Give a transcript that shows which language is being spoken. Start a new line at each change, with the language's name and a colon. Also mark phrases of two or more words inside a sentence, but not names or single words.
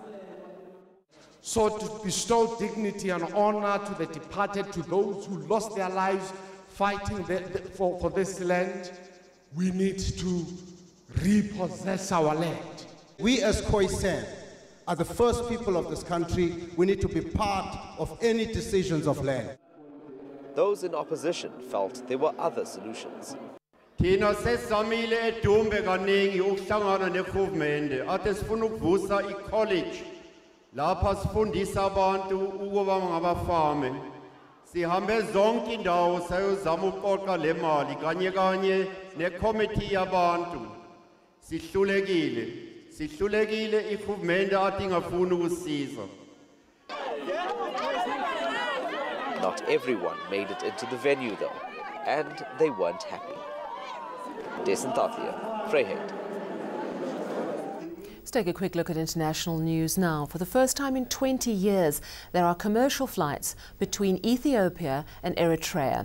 English: So to bestow dignity and honor to the departed, to those who lost their lives fighting for this land, we need to repossess our land. We as Khoisan are the first people of this country. We need to be part of any decisions of land. Those in opposition felt there were other solutions.
Zulu: Thina sesamile edumbe kaningi ukuhlangana negovernment ade sifuna ukuvusa icollege lapha sifundisa abantu ukuba ngabafame. Sihambe zonke indawo sayozama ukuqoqa le mali kanye kanye necommittee yabantu. Sihlulekile igovernment ade ingafuni ukusisiza.
English: Not everyone made it into the venue though, and they weren't happy. Desmond Tutu, Vryheid. Let's take a quick look at international news now. For the first time in 20 years, there are commercial flights between Ethiopia and Eritrea.